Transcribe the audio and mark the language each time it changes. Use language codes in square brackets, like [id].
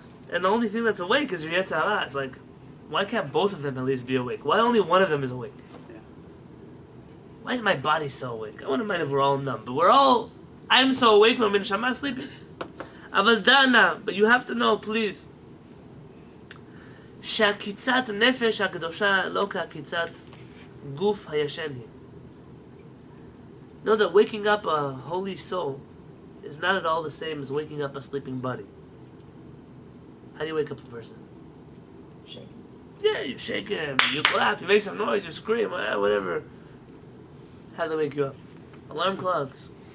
[en] And the only thing that's awake is your Yetzer Hara. It's like, why can't both of them at least be awake? Why only one of them is awake? Yeah. Why is my body so awake? I wouldn't mind if we're all numb, but I'm so awake, my neshama is sleeping. Aval dana, but you have to know, please. [he] שהקיצת נפש הקדושה לא כקיצת גוף הישן היא. [en] Know that waking up a holy soul is not at all the same as waking up a sleeping body. How do you wake up a person? Shake him. Yeah, you shake him, you clap, you make some noise, you scream, whatever. How do they wake you up? Alarm clocks.